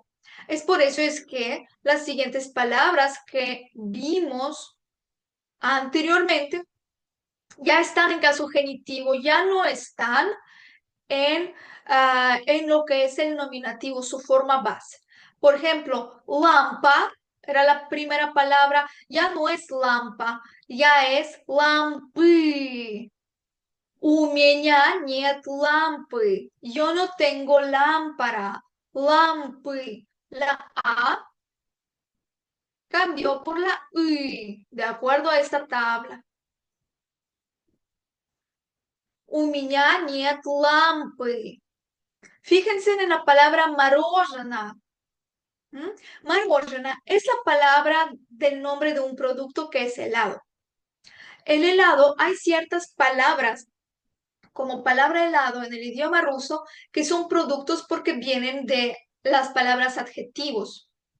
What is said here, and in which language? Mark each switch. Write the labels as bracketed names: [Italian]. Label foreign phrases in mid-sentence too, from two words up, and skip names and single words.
[Spanish] Es por eso es que las siguientes palabras que vimos anteriormente ya están en caso genitivo, ya no están en lo que es el nominativo, su forma base. Por ejemplo, lampa era la primera palabra, ya no es lampa, ya es lampi. [Russian] У меня нет лампы. [Spanish] Yo no tengo lámpara. Лампы. La A cambió por la Y, de acuerdo a esta tabla. [Russian] У меня нет лампы. [Spanish] Fíjense en la palabra мороженое. Мороженое es la palabra del nombre de un producto que es helado. El helado, hay ciertas palabras como palabra helado en el idioma ruso que son productos porque vienen de las palabras adjetivos.